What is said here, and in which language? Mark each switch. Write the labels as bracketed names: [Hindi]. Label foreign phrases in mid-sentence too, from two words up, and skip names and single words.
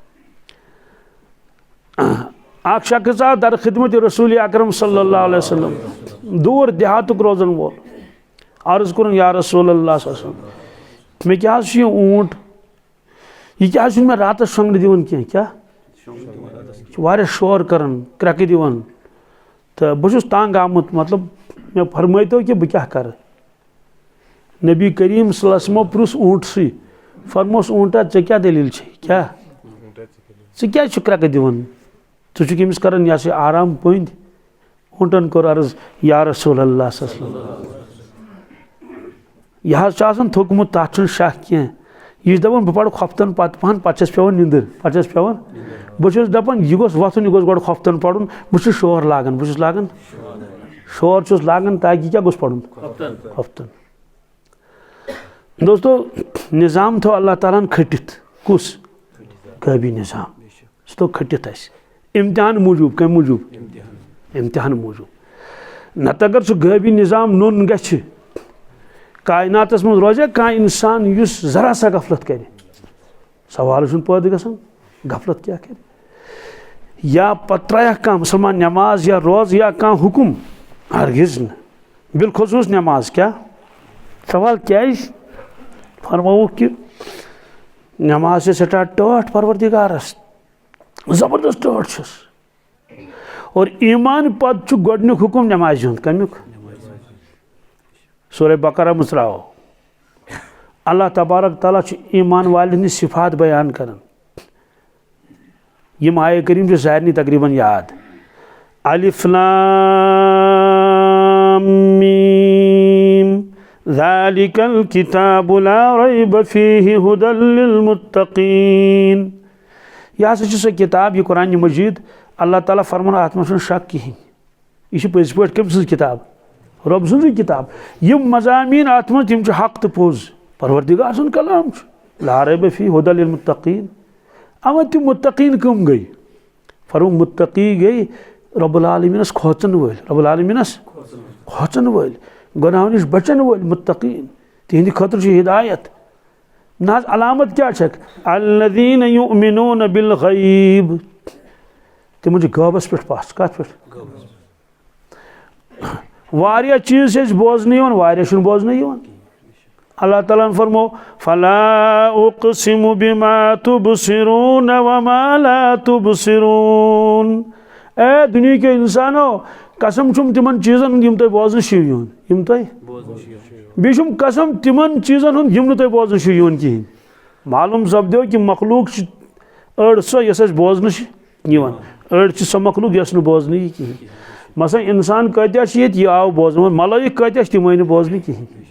[Kashmiri] अख शख्स आ दर खिदमत रसूल अकरम [Arabic] صلى الله عليه وسلم [Kashmiri] दूर देहातुक रोजन वोल अर्ज कर [Arabic] يا رسول الله [Kashmiri] मे क्या ऊँट यह क्या मे रात शोंगन दिवन कह क्या शोर करन क्रक दिवन तो बहुत तंग आमुत मतलब मे फरमाई तो कि बह क्या कर नबी करीम [Arabic] صلى الله عليه وسلم [Kashmiri] प्रुस ऊँट सी फरमोस ऊँटा ऐ क्या दलील क्या क्रक दिवन ژٕ چھُکھ أمِس کران یہِ ہسا آرام پٔنٛدۍ اونٹن کوٚر عرض [Arabic] یا رسول اللہ صلی اللہ علیہ وسلم [Kashmiri] یہِ حظ چھُ آسان تھوٚکمُت تَتھ چھُنہٕ شک کینٛہہ یہِ چھُ دَپان بہٕ پَرٕ خۄفتن پتہٕ پہن پتہٕ چھَس پیٚوان نِندٕر پتہٕ چھَس پیٚوان بہٕ چھُس دَپان یہِ گوٚژھ وۄتھُن یہِ گوٚژھ گۄڈٕ خۄفتن پَرُن بہٕ چھُس شور لاگان بہٕ چھُس لاگان شور چھُس لاگان تاکہِ کیٛاہ گوٚژھ پَرُن خۄفتن دوستو نظام تھوٚو اللہ تعالیٰ ہن کھٔٹِتھ کُس غٲبی نظام سُہ تھوٚو کھٔٹِتھ اَسہِ اِمتحان موٗجوٗب کَمہِ موٗجوٗب اِمتحان موٗجوٗب نتہٕ اگر سُہ غٲبی نظام نوٚن گژھِ کایناتس منٛز روزیا کانٛہہ اِنسان یُس ذرا سا غفلت کرِ سوال چھُنہٕ پٲدٕ گژھان غفلت کیٛاہ کرِ یا پتہٕ ترٛایکھ کانٛہہ مُسلمان نٮ۪ماز یا روزٕ یا کانٛہہ حُکُم ہرگز نہٕ بالخصوٗص نٮ۪ماز کیٛاہ سوال کیٛازِ فرمووُکھ کہِ نٮ۪ماز چھِ سٮ۪ٹھاہ ٹٲٹھ پروردِگارس زبردست ٹٲٹھ چھُس اور ایٖمان پتہٕ چھُ گۄڈنیُک حُکُم نٮ۪مازِ ہُنٛد کمیُک سورہ بقرہ منٛز ترٛاوو اللہ تبارک تعالیٰ چھُ ایٖمان والٮ۪ن ہٕنٛدۍ صفات بیان کران یِم آیے کریٖم چھِ سارنٕے تقریٖبن یاد [Arabic] الف لام میٖم ذالِکَ الکِتابُ لا ریب فیہ ھدی للمتقیٖن [Kashmiri] یہِ ہسا چھِ سۄ کِتاب یہِ قرآنہِ مجیٖد اللہ تعالیٰ فرمان اتھ منٛز چھُنہٕ شک کِہینۍ یہِ چھِ پٔزۍ پٲٹھۍ کٔمۍ سٕنٛز کِتاب رۄب سٕنٛزٕے کِتاب یِم مضامیٖن اتھ منٛز تِم چھِ حق تہٕ پوٚز پروردِگار سُنٛد کلام چھُ [Arabic] لا ریب فیہ ھدی للمتقیٖن [Kashmiri] اما تِم متقیٖن کٕم گٔے فرمو متقی گٔے رۄب العالمیٖنس کھوژن وٲلۍ رۄب العالمیٖنس کھوژن وٲلۍ گۄناہو نِش بچن وٲلۍ متقیٖن تِہنٛدِ خٲطرٕ چھِ ہدایت نہ حظ علامت کیٛاہ چھکھ [Arabic] الذیٖنَ یُؤمنوٗنَ بالغیب [Kashmiri] تِمن چھِ غٲبس پٮ۪ٹھ پژھ کتھ پٮ۪ٹھ واریاہ چیٖز چھِ اَسہِ بوزنہٕ یِوان واریاہ چھُنہٕ بوزنہٕ یِوان اللہ تعالیٰ ہن فرمو [Arabic] فلا اقسم بما تبصرون وما لا تبصرون [Kashmiri] اے دُنہیٖکیو اِنسانو قسم چھُم تِمن چیٖزن ہُنٛد یِم تۄہہِ بوزنہٕ چھِو یِوان یِم تۄہہِ بیٚیہِ چھُم قسم تِمن چیٖزن ہُنٛد یِم نہٕ تۄہہِ بوزنہٕ چھِو یِوان کِہینۍ معلوٗم سپدیو کہِ مخلوٗق چھِ أڑ سۄ یۄس اَسہِ بوزنہٕ چھِ یِوان أڑ چھِ سۄ مخلوٗق یۄس نہٕ بوزنہٕ یی کِہینۍ مثلاً اِنسان کۭتیاہ چھِ ییٚتہِ یہِ آو بوزنہٕ ملٲیِک کۭتیاہ چھِ تِم آیہِ نہٕ بوزنہٕ کِہینۍ